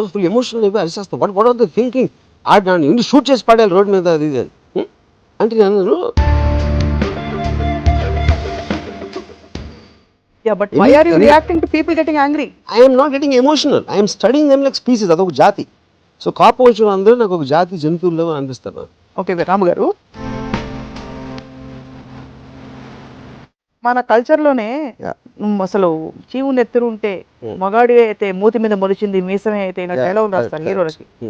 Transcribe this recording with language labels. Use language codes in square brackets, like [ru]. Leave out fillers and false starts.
[te] Emotional అయిపోయి అరిసేస్తాం. [en] what are the thinking, [te] ఆడిని shoot చేసి పడాలి రోడ్ మీద, అది ఇది అంటే నేను [en] Yeah, but why are you reacting to people getting angry? I am not getting emotional. I am studying them like species. [te] అదొక జాతి. సో కోపం వచ్చిన అందరూ నాకు ఒక జాతి జంతువుల్లో అనిపిస్తారు. ఓకే రాము గారు, మన కల్చర్లోనే అసలు చీవు నెత్తురు ఉంటే మగాడి అయితే మూతి మీద మొలిచింది మీసమే అయితే డైలాగ్ రాస్తారు హీరోలకి.